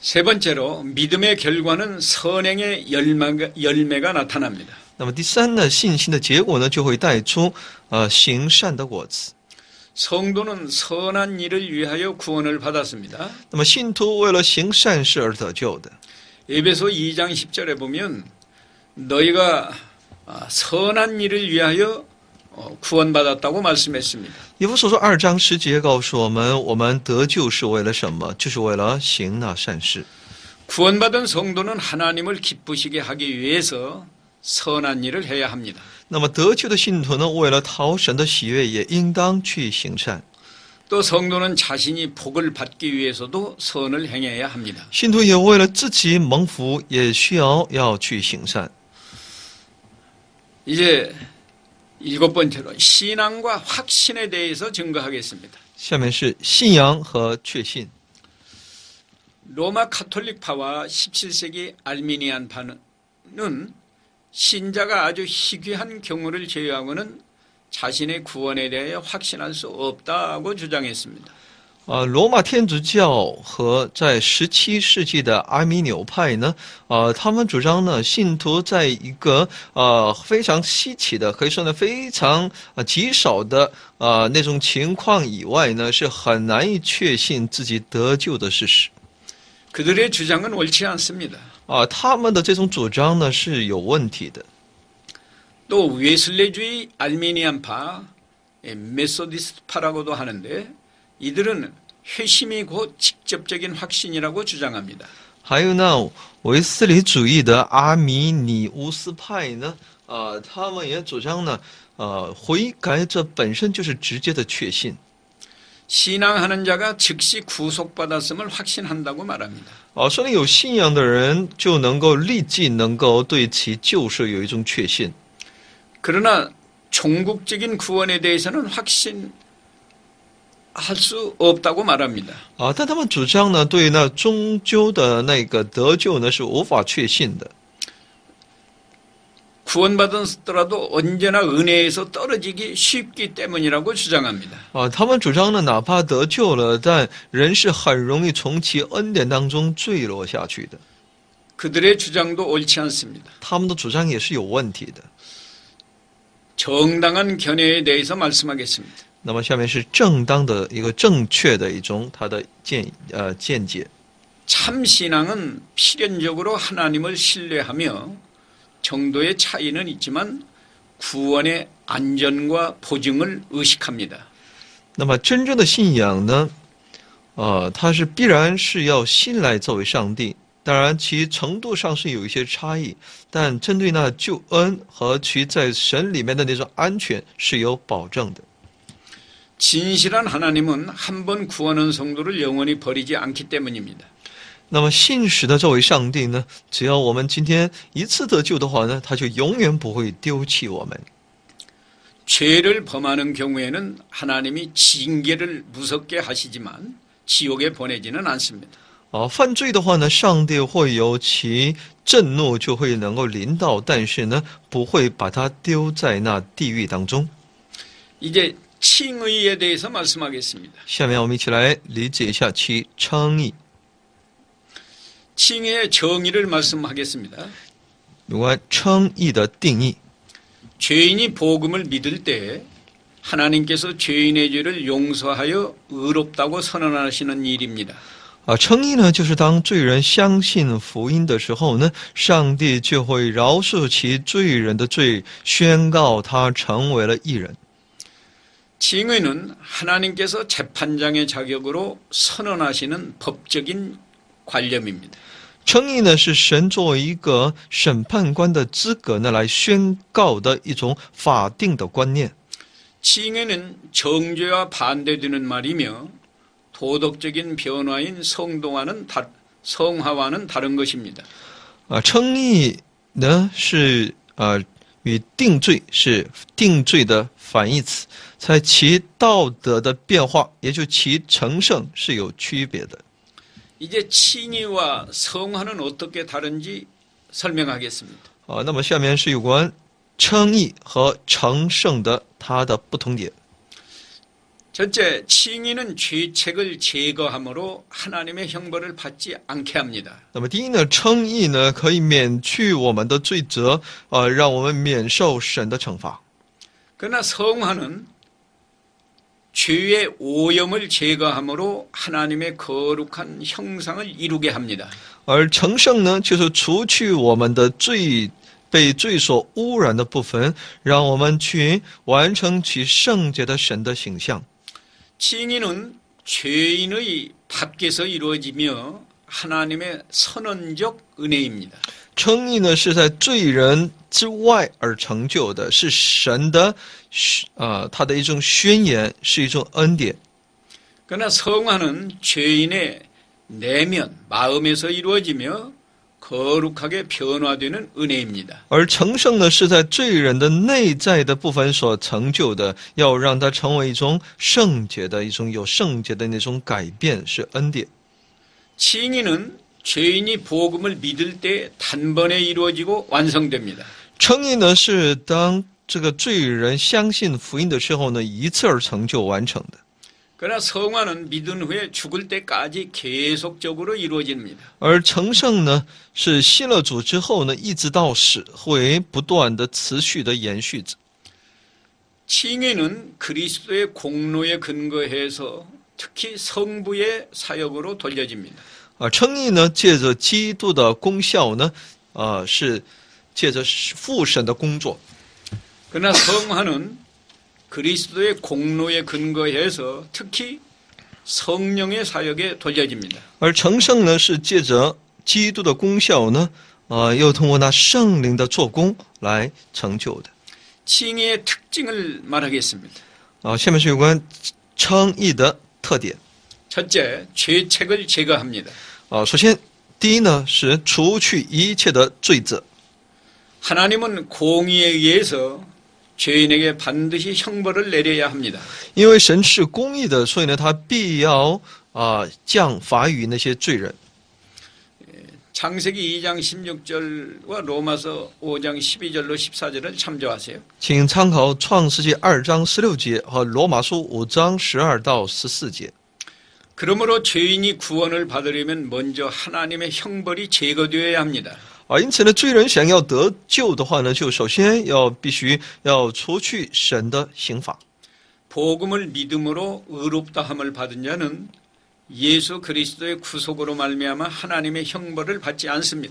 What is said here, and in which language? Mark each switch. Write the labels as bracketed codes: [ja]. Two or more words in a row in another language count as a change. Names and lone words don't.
[ko] 세 번째로 믿음의 결과는 선행의 열매가 나타납니다. [zh] 那么第三呢，信心的结果呢，就会带出行善的果子。 [ko] 성도는 선한 일을 위하여 구원을 받았습니다. [zh] 那么信徒为了行善事而得救的。 [ko] 에베소 2장 10절에 보면 너희가 선한 일을 위하여 구원받았다고 말씀했습니다. [zh] 以弗所说2章10节告诉我们，我们得救是为了什么？就是为了行那善事。 [ko] 구원받은 성도는 하나님을 기쁘시게 하기 위해서 선한 일을 해야 합니다. [zh] 那么得救的信徒呢，为了讨神的喜悦，也应当去行善。 [ko] 또 성도는 자신이 복을 받기 위해서도 선을 행해야 합니다. [zh] 信徒也为了自己蒙福，也需要去行善。 [ko] 이제 7번째로 신앙과 확신에 대해서 증거하겠습니다. [zh] 下面是信仰和确信。 [ko] 로마 카톨릭파와 17세기 알미니안파는 신자가 아주 희귀한 경우를 제외하고는 자신의 구원에 대하여 확신할 수 없다고 주장했습니다. [zh] 罗马天主教和在17世纪的阿米纽派呢，他们主张呢，信徒在一个非常稀奇的，可以说呢非常极少的那种情况以外呢，是很难以确信自己得救的事实。 [ko] 그들의 주장은 옳지 않습니다. [zh] 他们的这种主张呢是有问题的。 [ko] 또 웨슬레주의 알미니안파, 메소디스트파라고도 하는데 이들은 회심이 곧 직접적인 확신이라고 주장합니다. [zh] 还有呢，维斯里主义的阿米尼乌斯派呢，他们也主张呢，悔改这本身就是直接的确信。 [ko] 신앙하는 자가 즉시 구속받았음을 확신한다고 말합니다. [zh] 说你有信仰的人就能够立即能够对其救赎有一种确信。 [ko] 그러나 종국적인 구원에 대해서는 확신할 수 없다고 말합니다. [zh] 但他们主张呢，对那终究的那个得救呢是无法确信的。 [ko] 구원받았더라도 언제나 은혜에서 떨어지기 쉽기 때문이라고 주장합니다. [zh] 他们主张呢，哪怕得救了，但人是很容易从其恩典当中坠落下去的。 [ko] 그들의 주장도 옳지 않습니다. [zh] 他们的主张也是有问题的。 [ko] 정당한 견해에 대해서 말씀하겠습니다. [zh] 那么下面是正当的一个正确的一种他的见解。 [ko] 참 신앙은 필연적으로 하나님을 신뢰하며 정도의 차이는 있지만 구원의 안전과 보증을 의식합니다. [zh] 那么真正的信仰呢，它是必然是要信赖这位上帝，当然其程度上是有一些差异，但针对那救恩和其在神里面的那种安全是有保证的。 [ko] 진실한 하나님은 한 번 구원한 성도를 영원히 버리지 않기 때문입니다. [zh] 那么信实的这位上帝呢，只要我们今天一次得救的话呢，他就永远不会丢弃我们。 [ko] 죄를 범하는 경우에는 하나님이 징계를 무섭게 하시지만 지옥에 보내지는 않습니다. [zh] 犯罪的话呢，上帝会有其震怒就会能够临到，但是呢，不会把他丢在那地狱当中。 [ko] 이제 칭의에 대해서 말씀하겠습니다. [zh] 下面我们一起来理解一下其称义。 [ko] 칭의의 정의를 말씀하겠습니다. [zh] 有关称义的定义。 [ko] 죄인이 복음을 믿을 때 하나님께서 죄인의 죄를 용서하여 의롭다고 선언하시는 일입니다. [zh] 称义呢，就是当罪人相信福音的时候呢，上帝就会饶恕其罪人的罪，宣告他成为了义人。 [ko] 칭의는 하나님께서 재판장의 자격으로 선언하시는 법적인 관념입니다. [zh] 称义呢，是神作为一个审判官的资格呢，来宣告的一种法定的观念。 [ko] 칭의는 정죄와 반대되는 말이며 도덕적인 변화인 성화와는 다른 것입니다. [zh] 称义呢是与定罪是定罪的反义词，在其道德的变化，也就其成圣是有区别的。 [ko] 이제 칭의와 성화는 어떻게 다른지 설명하겠습니다. [zh] 那么下面是有关称义和成圣的它的不同点。 [ko] 첫째, 칭의는 죄책을 제거함으로 하나님의 형벌을 받지 않게 합니다. [zh] 那么第一呢，称义呢可以免去我们的罪责，让我们免受神的惩罚。 [ko] 그러나 성화는 죄의 오염을 제거함으로 하나님의 거룩한 형상을 이루게 합니다. [zh] 而成圣呢，就是除去我们的罪被罪所污染的部分，让我们去完成其圣洁的神的形象。 [ko] 칭의는 죄인의 밖에서 이루어지며 하나님의 선언적 은혜입니다. [zh] 称义呢是在罪人之外而成就的，是神的他的一种宣言，是一种恩典。 [ko] 그러나 성화는 죄인의 내면, 마음에서 이루어지며 거룩하게 변화되는 은혜입니다. [zh] 而成圣呢，是在罪人的内在的部分所成就的，要让它成为一种圣洁的、一种有圣洁的那种改变，是恩典。 [ko] 칭의는 죄인이 복음을 믿을 때 단번에 이루어지고 완성됩니다. [zh] 称义呢，是当这个罪人相信福音的时候呢，一次而成就完成的。 [ko] 그러나 성화는 믿은 후에 죽을 때까지 계속적으로 이루어집니다. [zh] 而成圣呢，是信了主之后呢，一直到死会不断的持续的延续着。 [ko] 칭의는 그리스도의 공로에 근거해서 특히 성부의 사역으로 돌려집니다. [zh] 称义呢，借着基督的功效呢，是借着父神的工作。 [ko] 그러나 성화는 그리스도의 공로에 근거해서 특히 성령의 사역에 돌려집니다. [zh] 而成圣呢，是借着基督的功效呢，又通过那圣灵的做工来成就的。 [ko] 칭의의 특징을 말하겠습니다. [zh] 下面是有关称义的特点。 [ko] 첫째, 죄책을 제거합니다. [zh] 首先，第一呢是除去一切的罪责。 [ko] 하나님은 공의에 의해서 죄인에게 반드시 형벌을 내려야 합니다. [zh] 因为神是公义的，所以呢，他必要降罚于那些罪人。 [ko] 창세기 2장 16절과 로마서 5장 12절로 14절을 참조하세요. [zh] 请参考创世纪2章16节和罗马书5章12到14节。 [ko] 그러므로 죄인이 구원을 받으려면 먼저 하나님의 형벌이 제거되어야 합니다. [zh] 因此呢，罪人想要得救的话呢，就首先必须要除去神的刑罚。 [ko] 복음을 믿음으로 의롭다함을 받은 자는 예수 그리스도의 구속으로 말미암아 하나님의 형벌을 받지 않습니다.